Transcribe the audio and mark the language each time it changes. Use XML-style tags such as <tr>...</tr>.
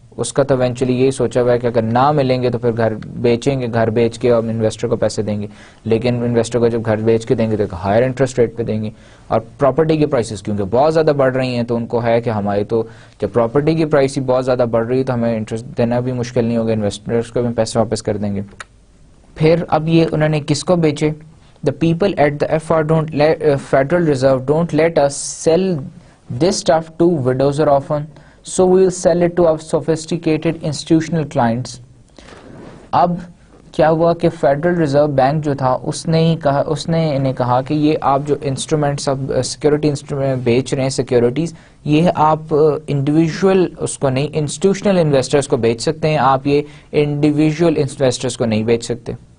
<ur>اس کا تو ایونچولی یہی سوچا ہوا ہے کہ اگر نہ ملیں گے تو پھر گھر بیچیں گے، گھر بیچ کے اور انویسٹر کو پیسے دیں گے، لیکن انویسٹر کو جب گھر بیچ کے دیں گے تو ایک ہائر انٹرسٹ ریٹ پہ دیں گے. اور پراپرٹی کی پرائسز کیونکہ بہت زیادہ بڑھ رہی ہیں تو ان کو ہے کہ ہماری تو جب پراپرٹی کی پرائس ہی بہت زیادہ بڑھ رہی ہے تو ہمیں انٹرسٹ دینا بھی مشکل نہیں ہوگا، انویسٹرس کو بھی پیسے واپس کر دیں گے. پھر اب یہ انہوں نے کس کو بیچے؟</ur> <en>The people at the Federal Reserve don't let us sell this stuff to widows or orphans, so we will sell it to our sophisticated institutional clients.</en> <ur>اب کیا ہوا کہ فیڈرل ریزرو بینک جو تھا اس نے انہیں کہا کہ یہ آپ جو انسٹرومنٹس اب سیکورٹی انسٹرومنٹ بیچ رہے ہیں سیکورٹیز، یہ آپ انڈیویجول اس کو نہیں انسٹیٹیوشنل انویسٹرز کو بیچ سکتے ہیں، آپ یہ انڈیویجول انویسٹرز کو نہیں بیچ سکتے.</ur>